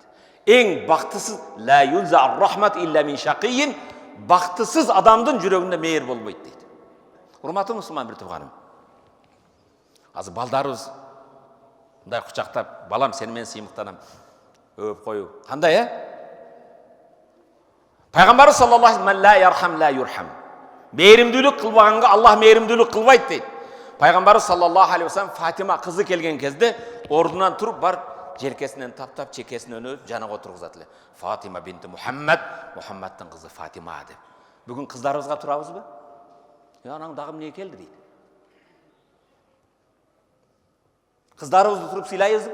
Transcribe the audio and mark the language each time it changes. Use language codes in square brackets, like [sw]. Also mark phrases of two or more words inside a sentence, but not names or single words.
[ky] Эң бактысыз [ar] لا تنزع الرحمة إلا من شقي, [ky] бактысыз адамдын жүрөгүндө мээр болбойт дейт. Урматтуу мусулман бир тууганым, азыр балдарыбыз мындай кучактап, балам сени мен сыймыктанам, өп коюу кандай, Пайгамбар [ar] صلى الله عليه وسلم لا يرحم لا يرحم. [ky] Мээримдүүлүк кылбаганга Аллах мээримдүүлүк кылбайт дейт. Пайгамбар [ar] صلى الله عليه وسلم [ky] Фатима кызы келген кезде ордунан туруп бар жеркесинен таптап, чекесинен өп, жанага отургузат эле. Фатима бинти Мухаммад, Мухаммаддын кызы Фатима деп. Бүгүн кыздарыбызга турабызбы? Анан дагы эмне келди дейт. Кыздарыбызды туруп сыйлайбызбы?